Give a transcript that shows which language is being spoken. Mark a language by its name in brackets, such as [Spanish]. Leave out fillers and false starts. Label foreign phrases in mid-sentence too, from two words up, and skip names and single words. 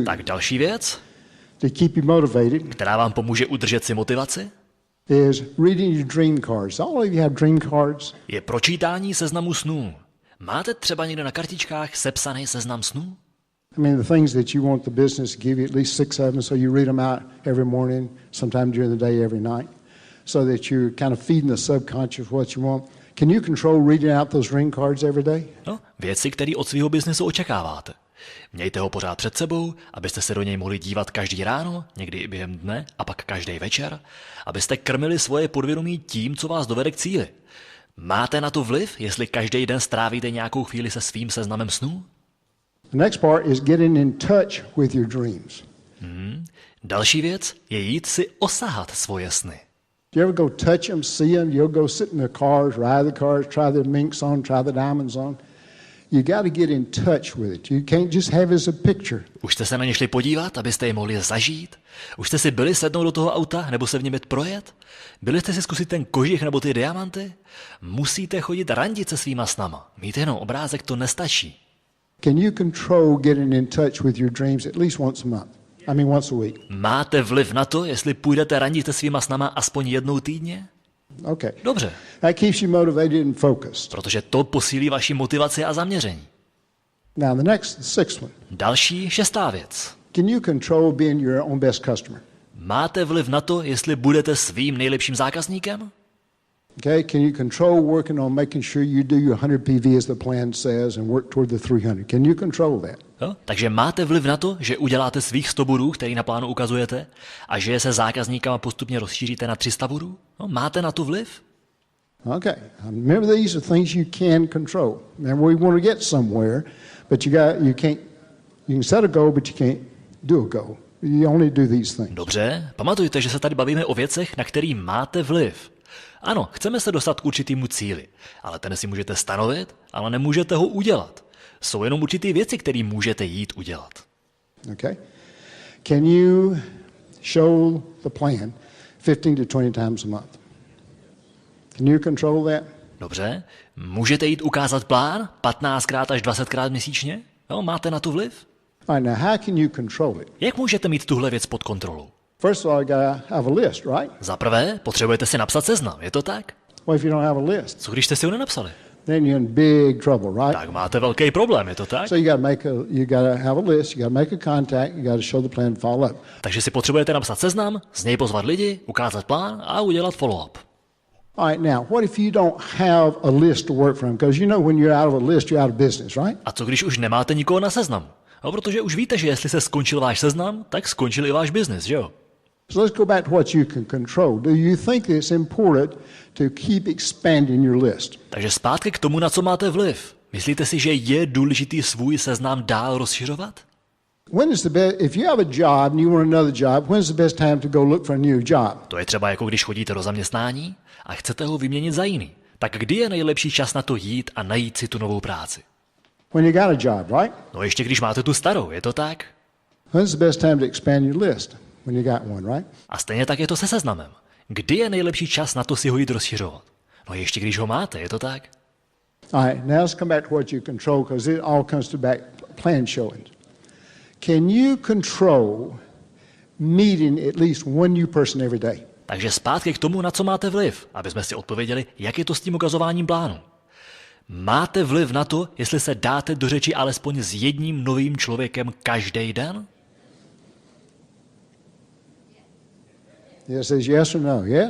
[Czech] Tak další věc, [English] to keep you motivated [Czech] která vám pomůže udržet si motivaci, [English] is reading your dream cards. All of you have dream cards. [Czech] je pročítání seznamu snů. Máte třeba někde na kartičkách sepsaný seznam snů? [English] I mean, the things that you want the business to give you, at least 6 of them, so you read them out every morning, sometime during the day, every night, so that you're kind of feeding the subconscious what you want. Can you control reading out those dream cards every day? [Czech] No, věci, které od svého biznesu očekáváte. Mějte ho pořád před sebou, abyste se do něj mohli dívat každý ráno, někdy i během dne a pak každý večer, abyste krmili svoje podvědomí tím, co vás dovede k cíli. Máte na to vliv, jestli každý den strávíte nějakou chvíli se svým seznamem snů? [English] The next part is getting in touch with your dreams. [Czech] Další věc je jít si osahat svoje sny. [English] Do you ever go touch them, see them? You'll go sit in the cars, ride the cars, try the minks on, try the diamonds on. You got to get in touch with it. You can't just have it as a picture. [Czech] Už jste se na ně šli podívat, abyste je mohli zažít? Už jste si byli sednout do toho auta, nebo se v něm projet? Byli jste si zkusit ten kožich nebo ty diamanty? Musíte chodit randit se svýma snama. Mít jenom obrázek to nestačí. [English] Can you control getting in touch with your dreams at least once a month? I mean once a week. [Czech] Máte vliv na to, jestli půjdete randit se svýma snama aspoň jednou týdně? [English] Okay. [Czech] Dobře, [English] That keeps you motivated and focused. [Czech] protože to posílí vaši motivaci a zaměření. [English] Now the sixth one. [Czech] Další, šestá věc. [English] Can you control being your own best customer? [Czech] Máte vliv na to, jestli budete svým nejlepším zákazníkem? [English] Okay, can you control working on making sure you do your 100 PV as the plan says and work toward the 300? Can you control that? [Czech] Jo? Takže máte vliv na to, že uděláte svých 100 bodů, který na plánu ukazujete, a že je se zákazníkama postupně rozšíříte na 300 bodů? No, máte na to vliv? [English] Okay. Remember, these are things you can control. And we want to get somewhere, but you can set a goal, but you can't do a goal. You only do these things. [Czech] Dobře, pamatujte, že se tady bavíme o věcech, na který máte vliv. Ano, chceme se dostat k určitýmu cíli, ale ten si můžete stanovit, ale nemůžete ho udělat. Jsou jenom určitý věci, které můžete jít udělat. [English] Okay. Can you show the plan 15 to 20 times a month? Can you control that? [Czech] Dobře, můžete jít ukázat plán 15krát až 20krát měsíčně? Jo, máte na to vliv? [English] All right, now how can you control it? [Czech] Jak můžete mít tuhle věc pod kontrolou? [English] First of all, you gotta have a list, right? [Czech] Za prvé, potřebujete si napsat seznam, je to tak? [English] What if you don't have a list? [Czech] Co když jste si ho nenapsali? [English] then you're in big trouble, right? [Czech] tak máte velký problém, je to tak? [English] So you gotta have a list, you gotta make a contact, you gotta show the plan, follow up. [Czech] Takže si potřebujete napsat seznam, z něj pozvat lidi, ukázat plán a udělat follow-up. [English] All right, now, what if you don't have a list to work from? Because you know when you're out of a list, you're out of business, right? [Czech] A co když už nemáte nikoho na seznamu? No, protože už víte, že jestli se skončil váš seznam, tak skončil i váš biznis, že jo? [English] So let's go back to what you can control. Do you think it's important to keep expanding your list? [Czech] Takže zpátky k tomu, na co máte vliv. Myslíte si, že je důležitý svůj seznam dál rozšiřovat? [English] When is the best, if you have a job and you want another job, when's the best time to go look for a new job? [Czech] To je třeba jako když chodíte do zaměstnání a chcete ho vyměnit za jiný. Tak kdy je nejlepší čas na to jít a najít si tu novou práci? [English] When you got a job, right? [Czech] No ještě když máte tu starou, je to tak? [English] When's the best time to expand your list? When you got one, right? [Czech] A stejně tak je to se seznamem. Kdy je nejlepší čas na to si ho jít rozšiřovat? No ještě když ho máte, je to tak? [English] All right, now let's come back to what you control because it all comes to back plan showing. Can you control meeting at least one new person every day? [Czech] Takže zpátky k tomu, na co máte vliv, aby jsme si odpověděli, jak je to s tím ukazováním plánu. Máte vliv na to, jestli se dáte do řeči alespoň s jedním novým člověkem každý den? [English] It says yes or no, yes?